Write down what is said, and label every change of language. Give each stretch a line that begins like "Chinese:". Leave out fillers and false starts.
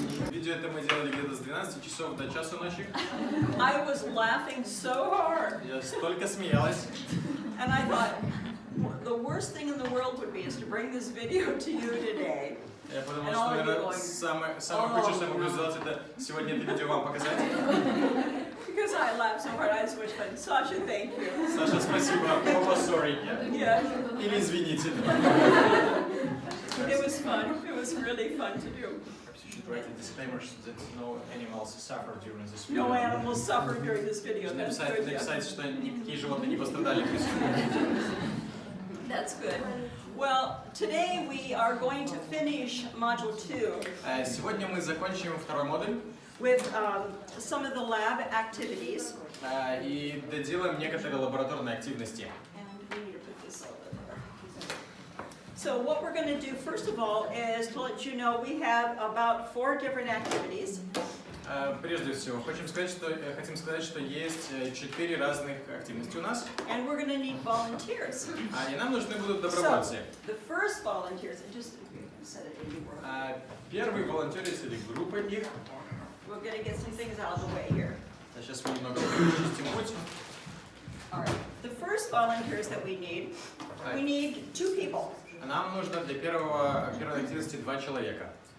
Russian: Видео это мы делали где-то с 12 часов до часу ночи.
English: I was laughing so hard.
Russian: Я столько смеялась.
English: And I thought, the worst thing in the world would be is to bring this video to you today.
Russian: Я подумал, что, наверное, самое худшее, что я могу сделать, это сегодня это видео вам показать.
English: Because I laughed so hard, I had so much fun. Sasha, thank you.
Russian: Саша, спасибо. Оба
English: sorry. Yeah.
Russian: Или извините.
English: It was fun. It was really fun to do. You should write a disclaimer that no animals suffer during this video. No animals suffered during this video. That's good.
Russian: Написать, что никакие животные не пострадали при съемке.
English: That's good. Well, today we are going to finish module 2.
Russian: Сегодня мы закончим второй модуль.
English: With some of the lab activities.
Russian: И доделаем некоторые лабораторные активности.
English: And we need to put this over there. So what we're going to do first of all is to let you know we have about 4 different activities.
Russian: Прежде всего, хотим сказать, что есть 4 разных активности у нас.
English: And we're going to need volunteers.
Russian: И нам нужны будут добровольцы.
English: So, the first volunteers, just set it in your
Russian: Первый волонтер или группа их.
English: We're going to get some things out of the way here.
Russian: Сейчас мы немного почистим путь.
English: All right. The first volunteers that we need 2 people.
Russian: Нам нужно для первой активности 2 человека.